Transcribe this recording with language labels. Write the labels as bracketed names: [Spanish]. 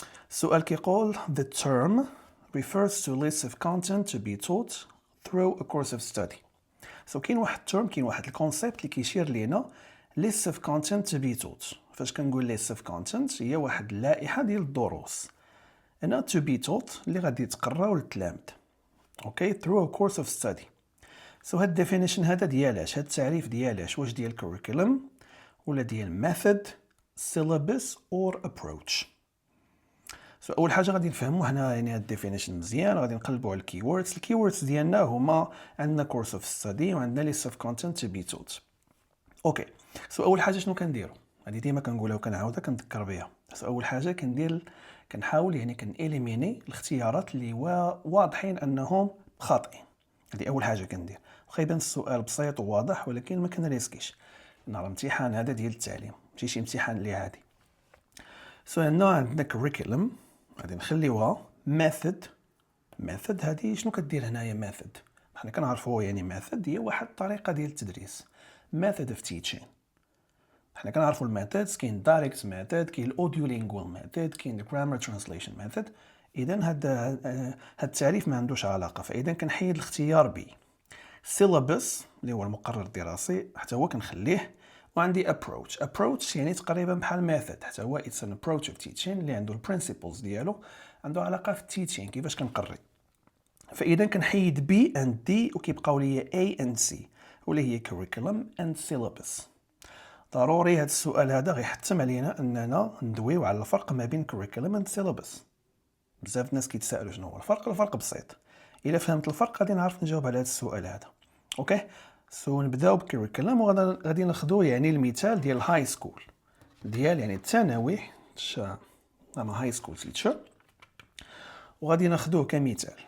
[Arabic] السؤال كيقول [English] the term refers to list of content to be taught through a course of study. [Arabic] كاين واحد التيرم، كاين واحد الكونسيبت اللي كيشير لينا [English] list of content to be taught. [Arabic] فاش كنقول [English] list of content [Arabic] هي واحد اللائحه ديال الدروس، انا [English] to be taught [Arabic] اللي غادي تقراو للتلامذ. [English] Okay, through a course of study. [Arabic] هاد الديفينيشن هذا ديالاش، هاد التعريف ديالاش، واش ديال curriculum ولا ديال [English] method syllabus or approach. [Arabic] اول حاجه غادي نفهموا هنا يعني هاد الديفينيشن مزيان، غادي نقلبوا على الكيوردز ديالنا هما عندنا [English] course of study [Arabic] وعندنا [English] list of content to be taught. [Arabic] اوكي، اول حاجه شنو كنديروا، هذه ديما كنقولها وكنعاودها كنذكر بها. اول حاجه كنحاول يعني كنإليميني الاختيارات اللي واضحين انهم خاطئين. هذه اول حاجه كندير، واخا يبان السؤال بسيط وواضح ولكن ما كنريسكيش، لان الامتحان هذا ديال التعليم ماشي شي امتحان اللي عادي. عندنا curriculum غادي نخليوها. method هذه شنو كدير هنايا؟ method حنا كنعرفوا يعني method هي واحد الطريقه ديال التدريس، [English] method of teaching. [Arabic] حنا كنعرفوا الميثودز، كاين [English] direct method، كاين audiolingual method، كاين grammar translation method. [Arabic] اذا هذا التعريف ما عندوش علاقه، فاذا كنحيد الاختيار بي. syllabus اللي هو المقرر الدراسي حتى هو كنخليه، وعندي approach يعني تقريبا بحال method، حتى هو [English] it's an approach of teaching [Arabic] اللي عنده البرينسيبلز ديالو، عنده علاقه في التيتشين كيفاش كنقري. فاذا كنحيد [English] B and D [Arabic] وكيبقاو لي [English] A and C [Arabic] واللي هي [English] curriculum and syllabus. [Arabic] ضروري هذا السؤال هذا غيحتم علينا اننا ندويو على الفرق ما بين [English] curriculum and syllabus. [Arabic] بزاف الناس كيتسائلوا شنو هو الفرق. الفرق بسيط، الا فهمت الفرق غادي نعرف نجاوب على هذا السؤال هذا. اوكي، نبداو بالكريكولم، وغادي ناخذوا يعني المثال ديال الهاي سكول، ديال يعني الثانوي، اما هاي سكول تيتشر، وغادي ناخذوه كمثال.